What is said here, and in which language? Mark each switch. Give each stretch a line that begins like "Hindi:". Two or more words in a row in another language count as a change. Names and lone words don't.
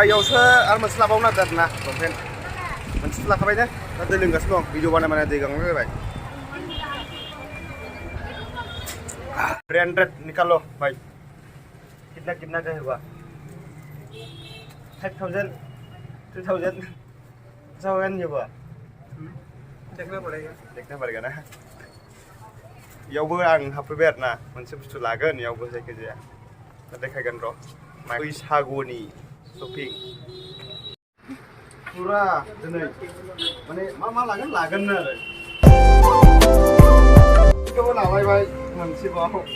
Bodo: इयावसो आरो मोनसे लाबावनो नागिरदों आरोना लंपेन्ट मोनसेथ' लाखाबाय ने दा दै लोंगासिनो दं भिडिअ बानाय दै गांनाय जाबाय ब्रांडेड
Hindi: निकालो भाई कितना का होगा
Bodo: 5000 2000
Hindi: ये हुआ देखना पड़ेगा ना
Bodo: इयावबो आं हाबफैबाय आरोना मोनसे बुस्थु लागोन इयावबो जायखिजाया देखायगोन र' बैसागुनि शपिं पुरा दिनै माने मा लागोन आरो बेखौबो लाबायबाय मोनसेबाव